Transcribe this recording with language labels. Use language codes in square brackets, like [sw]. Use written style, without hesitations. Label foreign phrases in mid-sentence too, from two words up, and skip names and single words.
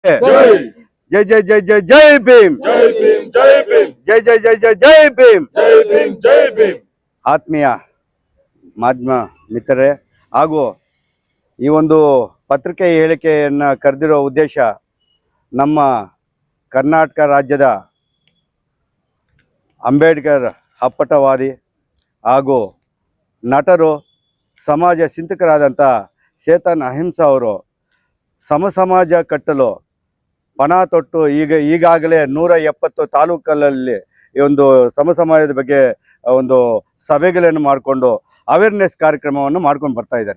[hi] जय जय जय जय जय भीम जय भीम जय भीम जय जय जय जय जय भीम जय भीम जय भीम [kn] ಆತ್ಮೀಯ ಮಾಧ್ಯಮ ಮಿತ್ರರೇ ಹಾಗೂ ಈ ಒಂದು ಪತ್ರಿಕೆ ಹೇಳಿಕೆಯನ್ನು ಕರೆದಿರೋ ಉದ್ದೇಶ ನಮ್ಮ ಕರ್ನಾಟಕ ರಾಜ್ಯದ ಅಂಬೇಡ್ಕರ್ ಅಪ್ಪಟವಾದಿ ಹಾಗೂ ನಟರು ಸಮಾಜ ಚಿಂತಕರಾದಂಥ ಚೇತನ್ ಅಹಿಂಸಾ ಅವರು ಸಮಾಜ ಕಟ್ಟಲು ಪಣ ತೊಟ್ಟು ಈಗಾಗಲೇ 170 ತಾಲೂಕಲ್ಲಿ ಈ ಒಂದು ಸಮಾಜದ ಬಗ್ಗೆ ಒಂದು ಸಭೆಗಳನ್ನು ಮಾಡಿಕೊಂಡು ಅವೇರ್ನೆಸ್ ಕಾರ್ಯಕ್ರಮವನ್ನು ಮಾಡ್ಕೊಂಡು ಬರ್ತಾ ಇದ್ದಾರೆ.